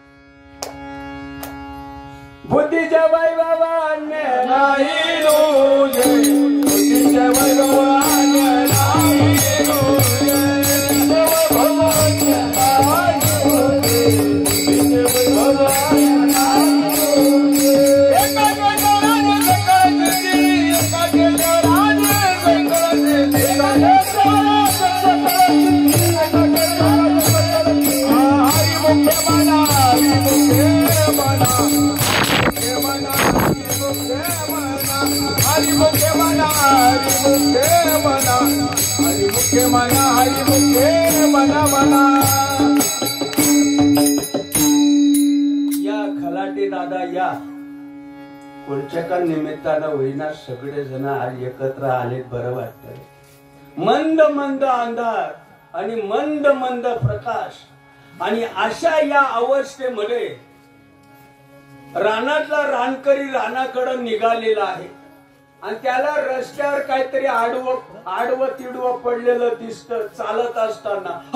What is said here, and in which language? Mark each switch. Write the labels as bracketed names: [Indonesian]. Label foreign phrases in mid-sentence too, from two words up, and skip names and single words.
[Marathi] बुद्धीच्या वैभवाने नाही लोजे, बुद्धीच्या वैभवाने नाही लोजे, वैभवाने नाही लोजे, बुद्धीच्या वैभवाने नाही लोजे. एका गजराने सकाळची दिली, एका गजराने सकाळची दिली, एका गजराने सकाळची दिली, एका गजराने सकाळची दिली. हरी मुखे मना, हरी मुखे मना, हरी मुखे मना, हरी मुखे मना, हरी मुखे मना, हरी मुखे मना मना. या खलाटे दादा या कोणत्या का निमित्तानं होईना सगळेजण आज एकत्र आले, बरं वाटत. मंद मंद अंधार आणि मंद मंद प्रकाश, आणि अशा या अवस्थेमध्ये रानातला रानकरी रानाकडे निघालेला आहे, आणि त्याला रस्त्यावर काहीतरी आडवं तिडवं पडलेलं दिसतं चालत असताना.